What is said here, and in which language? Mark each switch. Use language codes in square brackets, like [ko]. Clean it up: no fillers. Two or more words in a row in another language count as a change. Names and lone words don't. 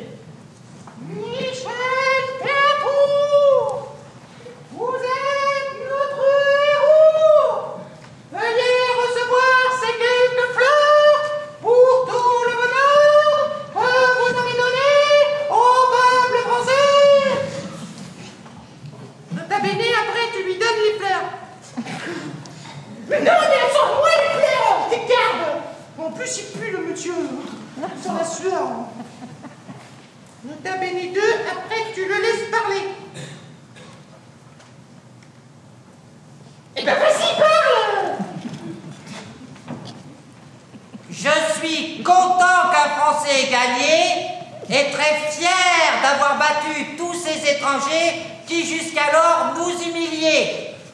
[fr] Michel Théato, vous êtes notre héros. Veuillez recevoir ces quelques fleurs pour tout le bonheur que vous avez donné au peuple français. [la] Nota bene, [fr] après tu lui donnes les fleurs. Mais non, mais elles sont loin les fleurs. Tes gardes. En plus, il pue le monsieur. Sans la sueur. [la] Nota bene 2, [fr] après tu le laisses parler. Eh ben vas-y, parle. Je suis content qu'un Français ait gagné et très fier d'avoir battu tous ces étrangers qui jusqu'alors nous humiliaient.